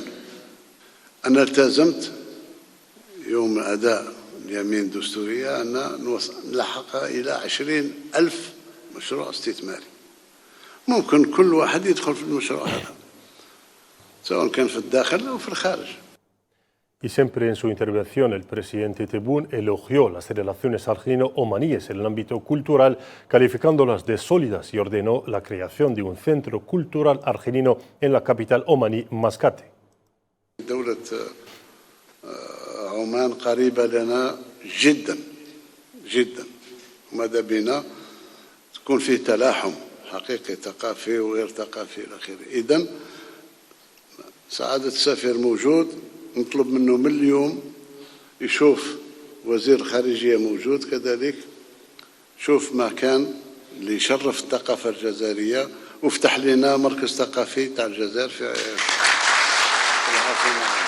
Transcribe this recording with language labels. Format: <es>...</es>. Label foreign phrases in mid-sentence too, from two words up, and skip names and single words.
<ar>أنا التزمت يوم أداء اليمين الدستورية أن نلحقها إلى 20,000 مشروع استثماري. ممكن كل واحد يدخل في المشروع هذا سواء كان في الداخل أو في الخارج.</ar> <es>Y siempre en su intervención el presidente Tebboune elogió las relaciones argelino-omaníes en el ámbito cultural, calificándolas de sólidas y ordenó la creación de un centro cultural argelino en la capital omaní, Mascate.</es> <ar>دولة عمان قريبة لنا جدا جدا، وماذا بنا تكون فيه تلاحم حقيقي ثقافي وغير ثقافي إلى آخره. إذن سعادة السفير موجود، نطلب منه من اليوم يشوف وزير الخارجية موجود كذلك، شوف مكان اللي يشرف الثقافة الجزائرية وفتح لنا مركز ثقافي تاع الجزائر في العاصمة.</ar>